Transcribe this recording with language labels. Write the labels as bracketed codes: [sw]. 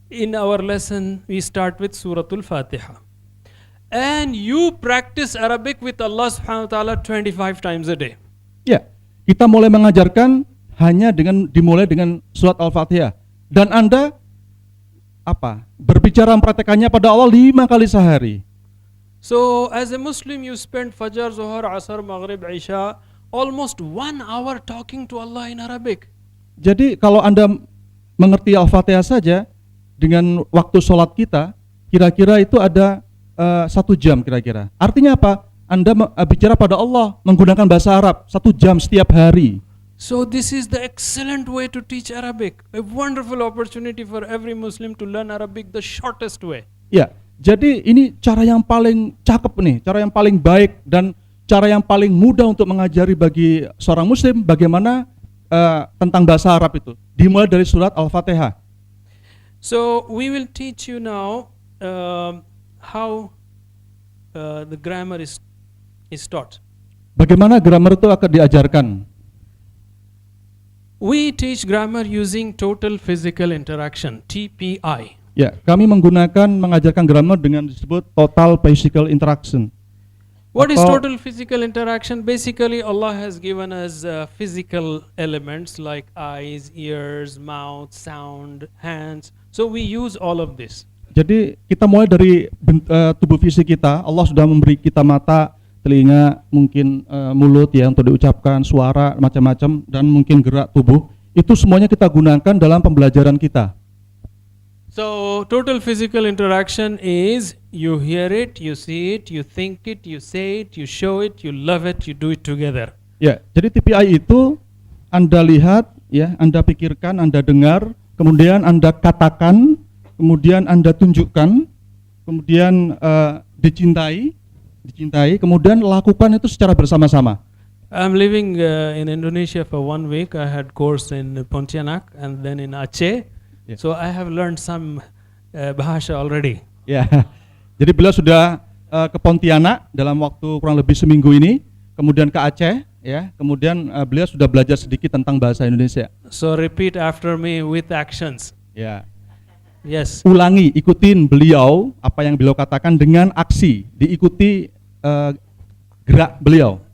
[en] in our lesson we start with Suratul Fatiha. And you practice Arabic with Allah subhanahu wa ta'ala 25 times a day. [id] Ya, kita mulai mengajarkan hanya dimulai dengan surat Al-Fatihah. Dan Anda berbicara mempraktekannya pada Allah 5 kali sehari. [en] So as a Muslim you spend Fajr, Zuhur, Asar, Maghrib, Isha almost 1 hour talking to Allah in Arabic. [id] Jadi kalau Anda mengerti Al-Fatihah saja dengan waktu sholat kita, kira-kira itu ada 1 jam kira-kira. Artinya apa? Anda bicara pada Allah menggunakan bahasa Arab 1 jam setiap hari. [en] So this is the excellent way to teach Arabic. A wonderful opportunity for every Muslim to learn Arabic the shortest way. [id] Ya, jadi ini cara yang paling cakep nih, cara yang paling baik dan cara yang paling mudah untuk mengajari bagi seorang Muslim bagaimana tentang bahasa Arab itu. Dimulai dari surat Al-Fatihah. [en] So we will teach you now how the grammar is taught. [id] Bagaimana grammar itu akan diajarkan? [en] We teach grammar using total physical interaction, TPI. [id] Ya, kami mengajarkan grammar dengan disebut [en] total physical interaction. What is total physical interaction? Basically, Allah has given us physical elements like eyes, ears, mouth, sound, hands. So we use all of this. [id] Jadi kita mulai dari tubuh fisik kita. Allah sudah memberi kita mata, telinga, mungkin mulut ya untuk diucapkan, suara, macam-macam, dan mungkin gerak tubuh. Itu semuanya kita gunakan dalam pembelajaran kita. [en] So total physical interaction is you hear it, you see it, you think it, you say it, you show it, you love it, you do it together. [id] Ya, jadi TPI itu Anda lihat, ya, Anda pikirkan, Anda dengar, kemudian Anda katakan, kemudian Anda tunjukkan, kemudian dicintai, kemudian lakukan itu secara bersama-sama. [en] I'm living in Indonesia for 1 week. I had course in Pontianak and then in Aceh. Yeah. So I have learned some bahasa already. [id] Ya, jadi beliau sudah ke Pontianak dalam waktu kurang lebih seminggu ini, kemudian ke Aceh, ya, kemudian beliau sudah belajar sedikit tentang bahasa Indonesia. [en] So repeat after me with actions. [id] Ya. [en] Yes. [id] Ulangi, ikutin beliau apa yang beliau katakan dengan aksi, diikuti gerak beliau.